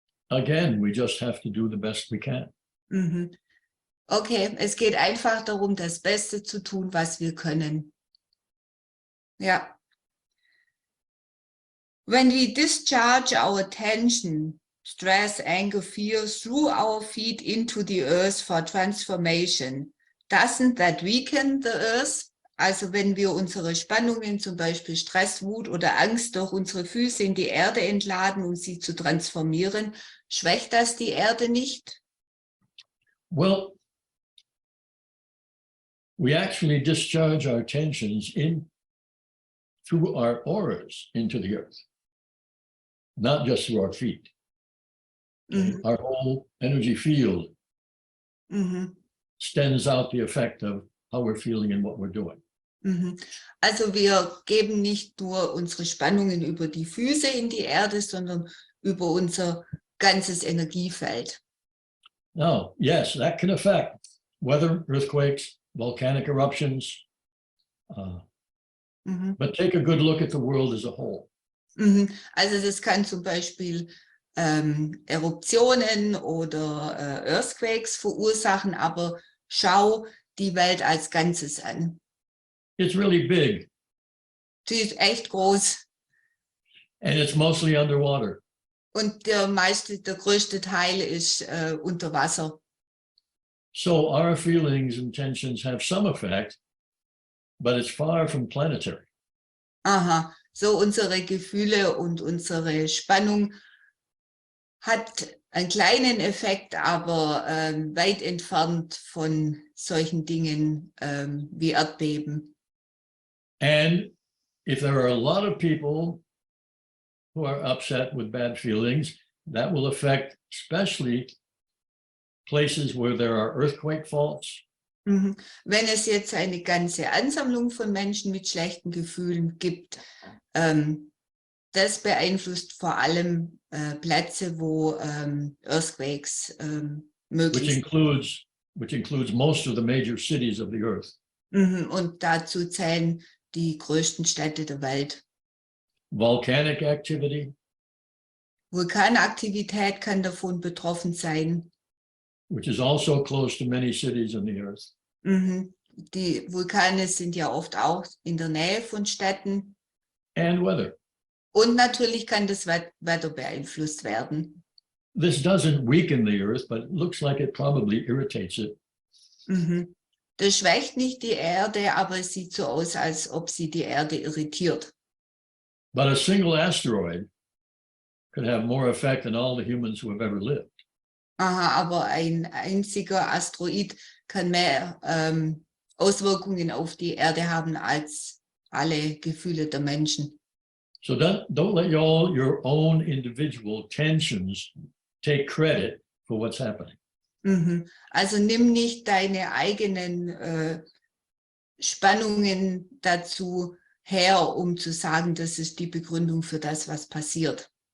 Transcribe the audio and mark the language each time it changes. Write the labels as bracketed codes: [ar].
[en] Again, we just have to do the best we can. [de] Okay, es geht einfach darum, das Beste zu tun, was wir können. Ja. [en] When we discharge our tension, stress, anger, fear through our feet into the earth for transformation, doesn't that weaken the earth? [de] Also wenn wir unsere Spannungen, zum Beispiel Stress, Wut oder Angst, durch unsere Füße in die Erde entladen, um sie zu transformieren, schwächt das die Erde nicht? [en] Well, we actually discharge our tensions through our auras into the earth, not just through our feet. Our whole energy field extends out the effect of how we're feeling and what we're doing. [de] Also wir geben nicht nur unsere Spannungen über die Füße in die Erde, sondern über unser ganzes Energiefeld. [en] Now, yes, that can affect weather, earthquakes, volcanic eruptions, but take a good look at the world as a whole. [de] Also das kann zum Beispiel Eruptionen oder Earthquakes verursachen, aber schau die Welt als Ganzes an. [en] It's really big. [de] Sie ist echt groß. [en] And it's mostly underwater. [de] Und der größte Teil ist unter Wasser. [en] So our feelings and tensions have some effect, but it's far from planetary. [de] Aha, so unsere Gefühle und unsere Spannung hat einen kleinen Effekt, aber weit entfernt von solchen Dingen wie Erdbeben. [en] And if there are a lot of people who are upset with bad feelings, that will affect especially places where there are earthquake faults. [de] Wenn es jetzt eine ganze Ansammlung von Menschen mit schlechten Gefühlen gibt, das beeinflusst vor allem Plätze, wo Earthquakes möglich sind. [en] Which includes most of the major cities of the earth. [de] Und dazu zählen die größten Städte der Welt. [en] Volcanic activity. [de] Vulkanaktivität kann davon betroffen sein. [en] Which is also close to many cities on the earth. [de] Die Vulkane sind ja oft auch in der Nähe von Städten. [en] And weather. [de] Und natürlich kann das Wetter beeinflusst werden. [en] This doesn't weaken the earth, but it looks like it probably irritates it. [de] Das schwächt nicht die Erde, aber es sieht so aus, als ob sie die Erde irritiert. [en] But a single asteroid could have more effect than all the humans who have ever lived. [de] Aha, aber ein einziger Asteroid kann mehr Auswirkungen auf die Erde haben als alle Gefühle der Menschen. [en] So don't let your own individual tensions take credit for what's happening. [de] Also nimm nicht deine eigenen Spannungen dazu her, um zu sagen, das ist die Begründung für das, was passiert.